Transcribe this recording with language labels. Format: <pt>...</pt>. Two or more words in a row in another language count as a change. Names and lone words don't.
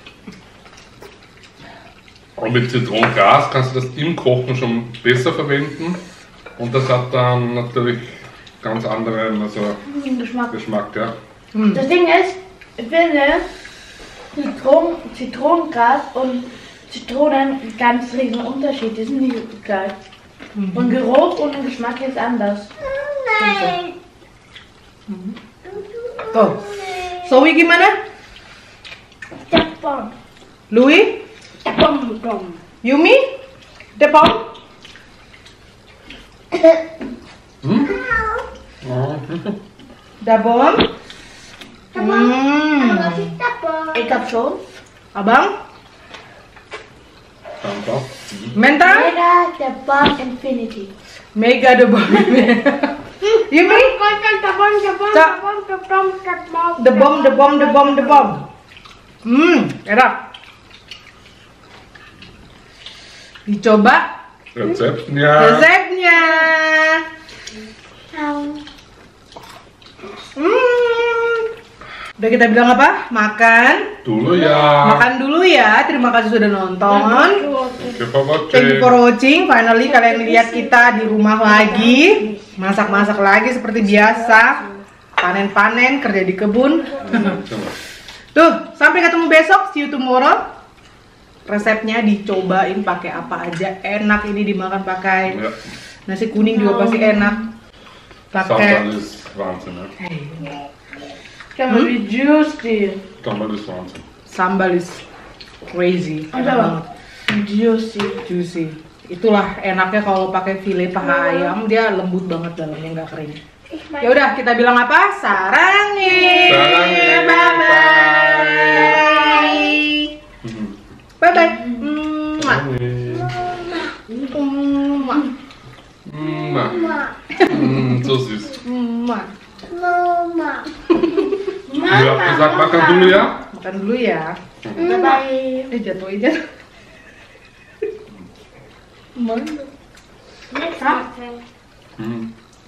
<de>Und mit Zitronengras kannst du das im Kochen schon besser verwenden und das hat dann natürlich ganz anderen Geschmack, ja. Das Ding ist, ich finde Zitronengras und Zitronen ganz riesen Unterschied, die sind nicht gleich. Und Geruch und Geschmack ist anders. Oh.</de> <id>Zoe gimana? Tepung. Louis? Tepung. Yumi? Tepung? Dabon?</id> <de>Ich hab schon.</de> <id>Abang?</id> <de>Einfach.</de> <id>Mental? Mega Tepung Infinity. Mega Dabon. Yumi? Debom. Enak. Dicoba Rezepnya. resepnya. Udah kita bilang apa? Makan. Dulu ya. Makan dulu ya. Terima kasih sudah nonton.</id> <en>Thank you for watching.</en> <id>Finally kalian lihat kita di rumah lagi. Masak-masak lagi seperti biasa. Panen-panen, kerja di kebun. Tuh, sampai ketemu besok.</id> <en>See you tomorrow.</en> <id>resepnya, dicobain pakai apa aja. Enak ini dimakan pakai</id> <de>Ja.</de> <id>nasi kuning juga pasti enak. Pakai</id> <de>Sambal ist Wahnsinn, ne?</de> <nl>Kijk maar wie juicy.</nl> <de>Sambal ist Wahnsinn.</de> <en>sambal is crazy.</en> <id>Enak banget.</id> <en>Juicy. Juicy.</en> <id>Itulah enaknya kalau pakai file paha ayam, dia lembut banget dalamnya, nggak kering. Ya udah, kita bilang apa?</id> <ko>Sarangi. Sarangi.</ko> <en>Bye bye. Mhm. Bye bye.</en> <de>So süß. Mama. Du hast gesagt,</de> <id>makan dulu ya? Makan dulu ya.</id> <en>Bye bye.</en> <id>Jatuh aja.</id> <en>Next time. Mhm.</en>